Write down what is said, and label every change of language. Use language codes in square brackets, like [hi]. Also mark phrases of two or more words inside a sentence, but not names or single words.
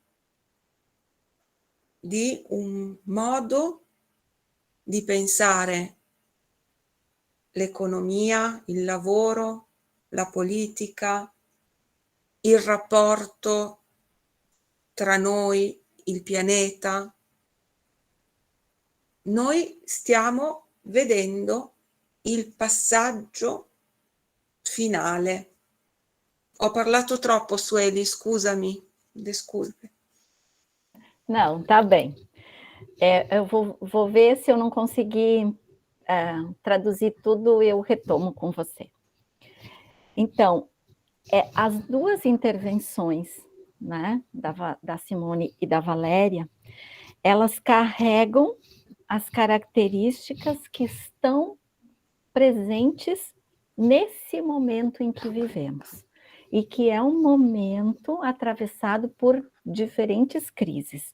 [it] di un modo di pensare l'economia, il lavoro, la politica, il rapporto tra noi, il pianeta. Noi stiamo vedendo il passaggio finale. Ho parlato troppo, Sueli, scusami, [pt] desculpe. Não, tá bem. Eu vou ver se eu não conseguir traduzir tudo, eu retomo com você. Então, as duas intervenções, né, da Simone e da Valéria, elas carregam as características que estão presentes nesse momento em que vivemos, e que é um momento atravessado por diferentes crises.